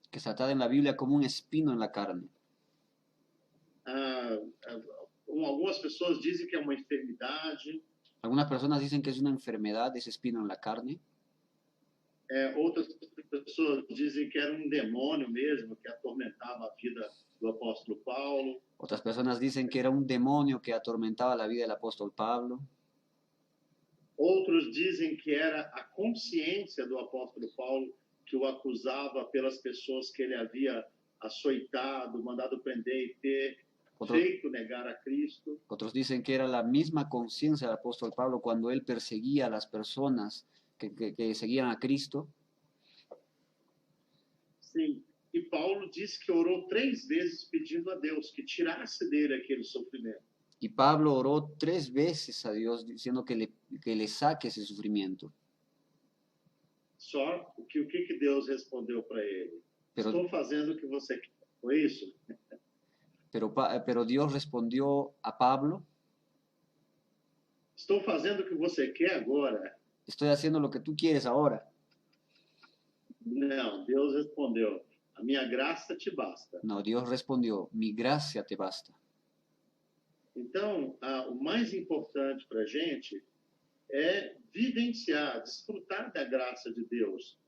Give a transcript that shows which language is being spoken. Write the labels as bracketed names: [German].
[Spanish] que está tratada en la Biblia como un espino en la carne. [Portuguese] Algumas pessoas dizem que é uma enfermidade. [Spanish] Algunas personas dicen que es una enfermedad, ese espino en la carne. [Portuguese] Outras pessoas dizem que era um demônio mesmo que atormentava a vida do apóstolo Paulo. [Spanish] Otras personas dicen que era un demonio que atormentaba la vida del apóstol Pablo. [Portuguese] Outros dizem que era a consciência do apóstolo Paulo que o acusava pelas pessoas que ele havia açoitado, mandado prender e ter feito negar a Cristo. [Spanish] Otros dicen que era la misma conciencia del apóstol Pablo cuando él perseguía a las personas que seguían a Cristo. [Portuguese] Sim, e Paulo disse que orou 3 vezes pedindo a Deus que tirasse dele aquele sofrimento. [Spanish] Y Pablo oró 3 veces a Dios diciendo que le saque ese sufrimiento. [Portuguese] Só o que Deus respondeu para ele? Estou fazendo o que você quer. Foi isso? [Spanish] Pero Dios respondió a Pablo. [Portuguese] estou fazendo o que você quer agora. [Spanish] Estoy haciendo lo que tú quieres ahora. [Portuguese] Não, Deus respondeu, a minha graça te basta. [Spanish] No, Dios respondió, mi gracia te basta. [Portuguese] Então, o mais importante para a gente é vivenciar, desfrutar da graça de Deus.